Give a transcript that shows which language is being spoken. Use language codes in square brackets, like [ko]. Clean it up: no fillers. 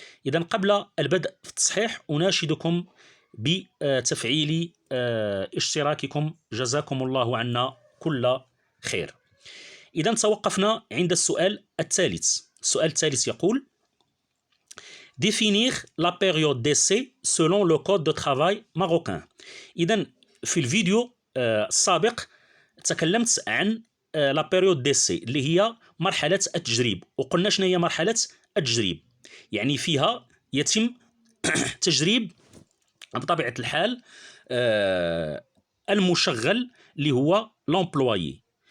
[ar] إذا قبل البدء في التصحيح أناشدكم بتفعيل اشتراككم، جزاكم الله عنا كل خير. إذا توقفنا عند السؤال الثالث. السؤال الثالث يقول: [fr] définir la période d'essai selon le code de travail marocain. [ar] إذا في الفيديو السابق تكلمت عن لا بيريود ديسي اللي هي مرحلة التجريب، وقلنا شنو هي مرحلة التجريب. يعني فيها يتم تجريب بطبيعة الحال المشغل اللي هو لومبلويي.